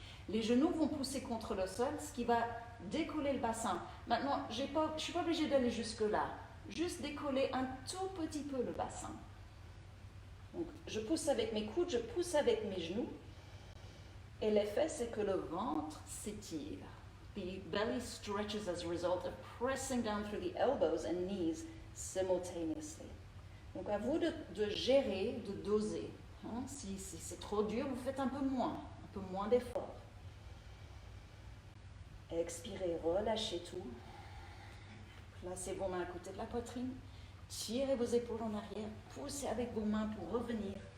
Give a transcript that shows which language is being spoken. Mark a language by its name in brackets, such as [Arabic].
[French] Les genoux vont pousser contre le sol, ce qui va décoller le bassin. Maintenant, je ne suis pas obligée d'aller jusque-là, juste décoller un tout petit peu le bassin. Donc, je pousse avec mes coudes, je pousse avec mes genoux, et l'effet, c'est que le ventre s'étire. [English] The belly stretches as a result of pressing down through the elbows and knees simultaneously. [French] Donc à vous de gérer, de doser. Si c'est trop dur, vous faites un peu moins d'effort. Expirez, relâchez tout. Placez vos mains à côté de la poitrine. Tirez vos épaules en arrière. Poussez avec vos mains pour revenir.